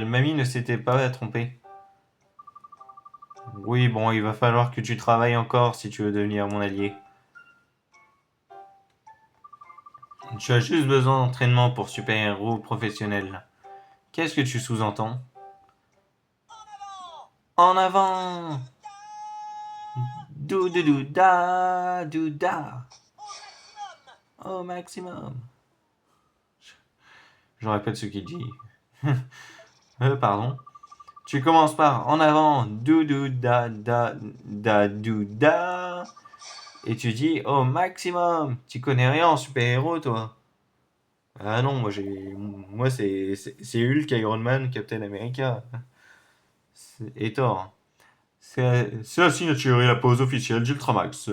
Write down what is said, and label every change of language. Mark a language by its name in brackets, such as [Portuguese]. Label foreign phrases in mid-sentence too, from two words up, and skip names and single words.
[French] Mamie ne s'était pas trompée. Oui, bon, il va falloir que tu travailles encore si tu veux devenir mon allié. Tu as juste besoin d'entraînement pour super-héros professionnel. Qu'est-ce que tu sous-entends? En avant! Dou dou dou da dou da. Au maximum. Je répète ce qu'il dit. Pardon. Tu commences par en avant, dou dou da da da dou da. Et tu dis au maximum. Tu connais rien en super-héros, toi? Ah non, moi c'est Hulk, Iron Man, Captain America et Thor. C'est la signature et la pose officielle d'Ultramax.